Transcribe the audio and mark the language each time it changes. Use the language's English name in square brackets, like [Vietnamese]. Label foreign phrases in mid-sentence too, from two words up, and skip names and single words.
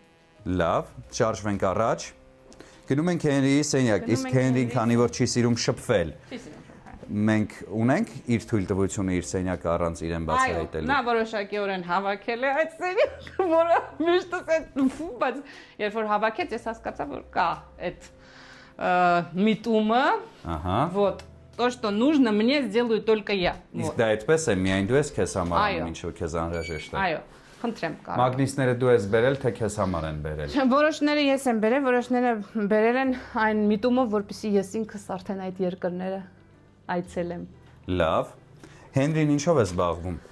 [Armenian] Լավ, շարժվենք առաջ։ Գնում ենք Հենրիի սենյակ, իսկ Հենրին քանի որ չի սիրում շփվել։ Չի սիրում շփվել։ Մենք ունենք իր թույլտվությունը իր սենյակը առանց իրեն բացահայտելու։ Նա որոշակիորեն հավաքել է այդ սենյակը, որը միշտ է, բայց երբ որ հավաքեց, ես հասկացա, որ կա այդ միտումը, [Russian] вот, то, что нужно, мне сделаю только я։ [Armenian] Իսկ դա այդպես է, միայն դու ես քեզ համար, ինչ որ քեզ անհրաժեշտ է։ Այո, խնդրեմ կարող։ Մագնիսները դու ես բերել, թե քեզ համար են բերել։ Որոշները ես եմ բերել, որոշները բերել են այն միտումով, որպեսզի ես ինքս արդեն այդ երկրները այցելեմ։ Լավ։ Հենրին ինչով է զբաղվում։